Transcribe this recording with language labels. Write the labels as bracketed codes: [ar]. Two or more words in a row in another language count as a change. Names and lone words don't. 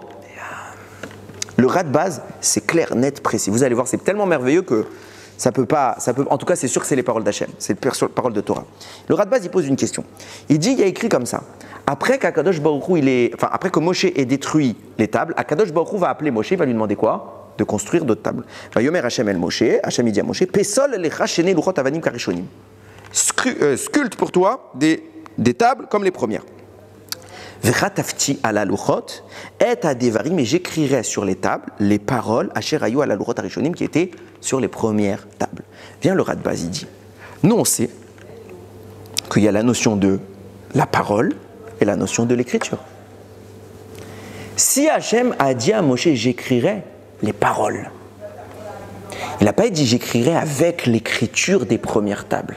[fr] Le Radbaz, c'est clair, net, précis. Vous allez voir, c'est tellement merveilleux que En tout cas, c'est sûr que c'est les paroles d'Hachem, c'est les paroles de Torah. Le Radbaz, il pose une question. Il dit, il y a écrit comme ça. Après qu' [he] הקדוש ברוך הוא, [fr] après que Moshe ait détruit les tables, [he] הקדוש ברוך הוא [fr] va appeler Moshe, il va lui demander quoi? De construire d'autres tables. [he] ויאמר השם אל משה, [fr] Hachem il dit à Moshe, [he] פסל לך שני לוחות אבנים כראשונים. [fr] Sculpte pour toi des tables comme les premières. [he] וכתבתי על הלוחות את הדברים, [fr] et j'écrirai sur les tables les paroles [he] אשר היו על הלוחות הראשונים [fr] qui étaient sur les premières tables. Vient le Radbaz, il dit, nous on sait qu'il y a la notion de la parole et la notion de l'écriture. Si Hachem a dit à Moshe, j'écrirai les paroles, il n'a pas dit j'écrirai avec l'écriture des premières tables.